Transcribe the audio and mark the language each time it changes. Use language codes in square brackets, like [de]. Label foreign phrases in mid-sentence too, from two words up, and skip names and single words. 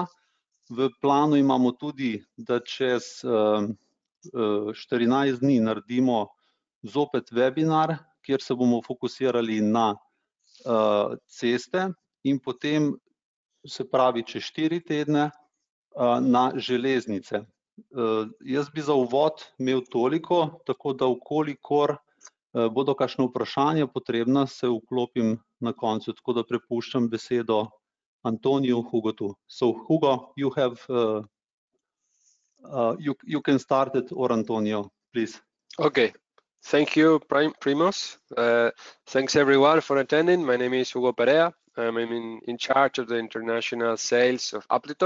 [sl] V planu imamo tudi, da čez 14 dni naredimo zopet webinar, kjer se bomo fokusirali na ceste in potem, se pravi, čez 4 tedne na železnice. Jaz bi za uvod imel toliko, tako da vkolikor bodo kakšno vprašanje potrebna, se vklopim na koncu, tako da prepuščam besedo Antoniju Hugotu. [en] So Hugo, you can start it, or Antonio, please. Okay, thank you, Primos. Thanks everyone for attending. My name is Hugo Perea. I'm in charge of the international sales of Aplitop.